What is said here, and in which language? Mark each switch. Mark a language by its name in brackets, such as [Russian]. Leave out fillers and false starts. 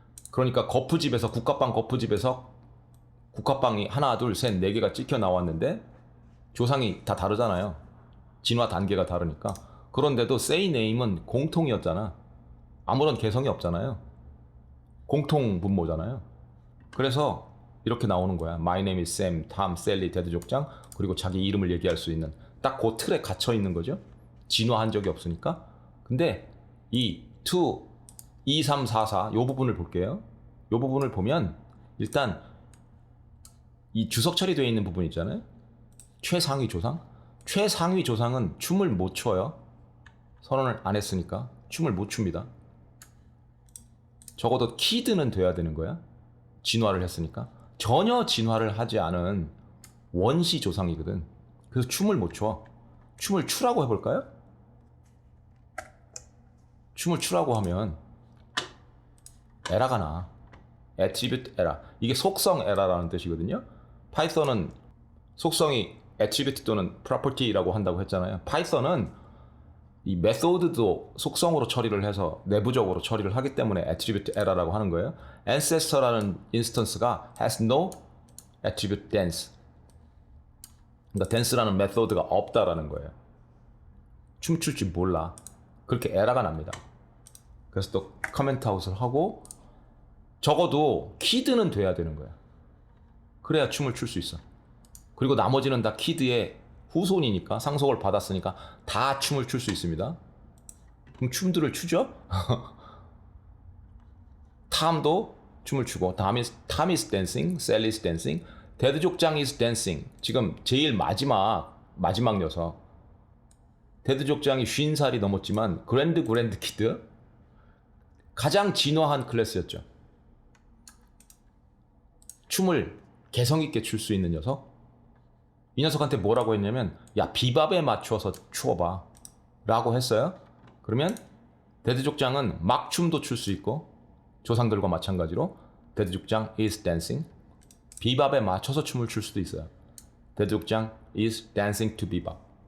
[Korean] 그러니까 거푸집에서 국가빵 거푸집에서 국가빵이 하나, 둘, 셋, 네 개가 찍혀 나왔는데 조상이 다 다르잖아요. 진화 단계가 다르니까. 그런데도 say name은 공통이었잖아. 아무런 개성이 없잖아요. 공통 분모잖아요. 그래서 이렇게 나오는 거야. [English] My name is Sam, Tom, Sally, 테드 족장. [Korean] 그리고 자기 이름을 얘기할 수 있는 딱 그 틀에 갇혀 있는 거죠. 진화한 적이 없으니까. 근데 이 2, 3, 4, 4 이 부분을 볼게요. 이 부분을 보면 일단 이 주석 처리되어 있는 부분 있잖아요. 최상위 조상. 최상위 조상은 춤을 못 춰요. 선언을 안 했으니까 춤을 못 춥니다. 적어도 키드는 돼야 되는 거야. 진화를 했으니까. 전혀 진화를 하지 않은 원시 조상이거든. 그래서 춤을 못 춰. 춤을 추라고 해볼까요? 춤을 추라고 하면 에라가 나. [English] attribute error. [Korean] 이게 속성 에러라는 뜻이거든요. 파이썬은 속성이 attribute 또는 property라고 한다고 했잖아요. 파이썬은 이 method도 속성으로 처리를 해서 내부적으로 처리를 하기 때문에 attribute error라고 하는 거예요. ancestor라는 인스턴스가 [English] has no attribute dance. [Korean] 그러니까 dance라는 method가 없다라는 거예요. 춤출 줄 몰라. 그렇게 에러가 납니다. 그래서 또 커멘트 아웃을 하고 적어도 키드는 돼야 되는 거야. 그래야 춤을 출 수 있어. 그리고 나머지는 다 키드의 후손이니까 상속을 받았으니까 다 춤을 출 수 있습니다. 그럼 춤들을 추죠? 탐도 춤을 추고 [English] Tom is dancing, Sally is dancing, 데드족장 is dancing. [Korean] 지금 제일 마지막 녀석. 데드족장이 50살이 넘었지만 그랜드 키드 가장 진화한 클래스였죠. 춤을 개성있게 출 수 있는 녀석. 이 녀석한테 뭐라고 했냐면 야 비밥에 맞춰서 추어봐 라고 했어요. 그러면 데드족장은 막 춤도 출 수 있고 조상들과 마찬가지로 데드족장 [English] is dancing, [Korean] 비밥에 맞춰서 춤을 출 수도 있어요. [English] 데드족장 is dancing to bebop.